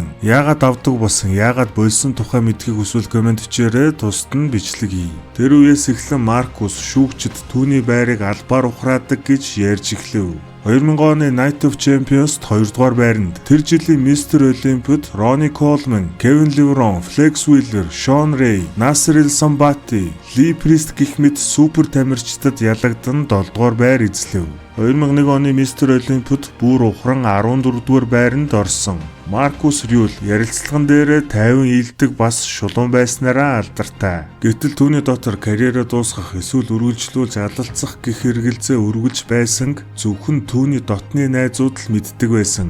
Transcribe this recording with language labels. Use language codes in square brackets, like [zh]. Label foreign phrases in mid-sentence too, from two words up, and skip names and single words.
[mn] Яагаад авдаг болсон, яагаад болсон тухай мэдхийг хүсвэл комент бичээрэй, тусад нь бичлэг хий. Тэр үеэс эхлэн Маркус шүүгчд түүний байрыг албаар ухраадаг гэж ярьж эхлэв. 2000 оны Night of Champions-д 2 дугаар байранд, тэр жилийн Мистер Олимпиад Ronnie Coleman, Kevin Levrone, Flex Wheeler, Sean Ray, Nasser El Sonbaty, Lee Priest гэх мэт супер тамирчдад ялагдан 7 дугаар байр эзлэв. 2001 оны Мистер Олимпиад бүр ухран 14 дугаар байранд орсон. Маркус Рюл ярилцлаган дээрээ 50 ийдэг бас шулуун байснараа алдартай. Гэтэл түүний дотор карьераа дуусгах эсвэл үргэлжлүүлж алдалцах гэх хэрэгэлзээ өргөж байсан зөвхөн түүний дотны найзууд л мэддэг байсан.